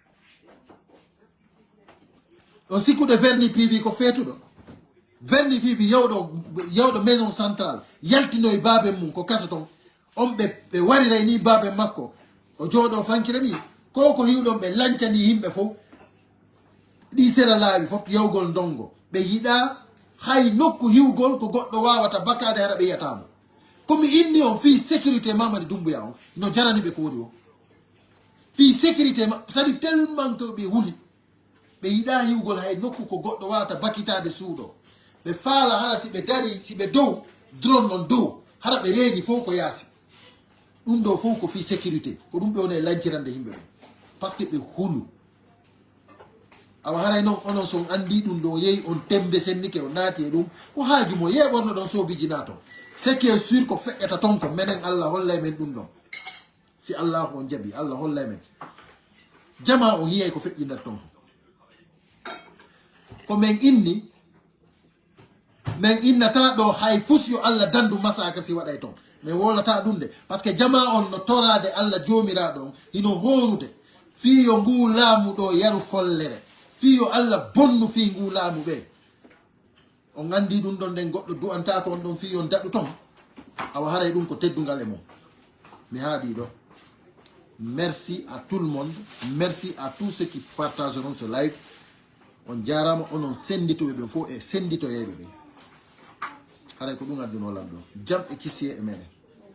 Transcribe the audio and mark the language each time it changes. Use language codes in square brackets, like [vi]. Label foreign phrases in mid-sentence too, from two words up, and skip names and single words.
[ff] on siku de verni pivi ko fetudo verni pivi yawdo [fr] maison centrale [ff] yaltino e babe mum ko kasaton on be wari rayni babe makko o jodo fankire ni ko hiwdon be lancani himbe fo di sera laabi fop yawgol dongo be yida hay nokku hiwgol ko goddo wawata bakade hara be yatamo komi inni on fi sécurité Mamadi Doumbouya on no jarani be ko woni o fi sécurité sadi [fr] tellement que [ff] ɓe wuli ɓe yiɗa yiwgol hay nokku ko goɗɗo wawata bakitade suuɗo ɓe faala hara si ɓe dari si ɓe dow drone non dow hara ɓe reeni fof ko yaasi ɗum ɗo fof ko fi sécurité ko ɗum ɓe woni e lankirande yimɓe ɓe [fr] par ce que [ff] ɓe hulu awa haray noon onon son andi ɗum ɗo yehi on tembe sennike o naati e ɗum ko haaju mo ye ɓorno ɗon soobiji nato [fr] c'est que sûr [ff] ko feƴƴata ton ko menen Allah hollay men ɗum ɗon si Allah on jaɓi Allah hollay men jama on yiyay ko feƴƴinat ton ko men inni men innata ɗo hay fus yo Allah dandu masaka si waɗay ton mais wolata ɗum [fr] de par ce que [ff] jama on no torade Allah jomiraɗo on hino horude fiyo ngu laamu ɗo yaru follere fiyo Allah bonnu fi ngu laamu ɓe on andi ɗum ɗon nden goɗɗo du'anta ko on ɗon fiyo daɗu ton awa haray ɗum ko teddungal e mum mi haaɗi ɗo. [fr] Merci à tout le monde, merci à tous ceux qui partageront ce live. [ff] On jarama onon senditoɓe ɓe fof e senditoyeɓe ɓe haray ko ɗum adduno lamɗo jam e kissiye e meɗen.